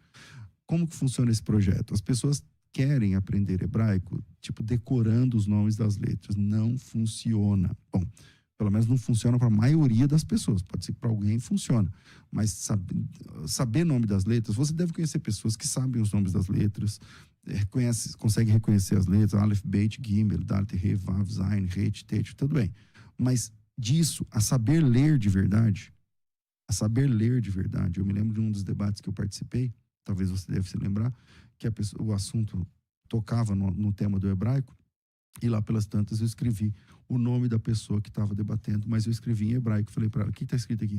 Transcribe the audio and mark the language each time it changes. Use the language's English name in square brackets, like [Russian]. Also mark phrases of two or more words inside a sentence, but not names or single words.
[Portuguese] Como que funciona esse projeto? As pessoas querem aprender hebraico, tipo, decorando os nomes das letras. Não funciona. Bom, pelo menos não funciona para a maioria das pessoas. Pode ser que para alguém funciona. Mas saber nome das letras, você deve conhecer pessoas que sabem os nomes das letras, conseguem reconhecer as letras, [Hebrew] אלף, בית, גימל, דלת, הא, וו, זין, חית, טית, [Portuguese] tudo bem. Mas disso, a saber ler de verdade, eu me lembro de um dos debates que eu participei, talvez você deve se lembrar, que o assunto tocava no tema do hebraico, e lá pelas tantas eu escrevi o nome da pessoa que estava debatendo, mas eu escrevi em hebraico, falei para ela, o que está escrito aqui?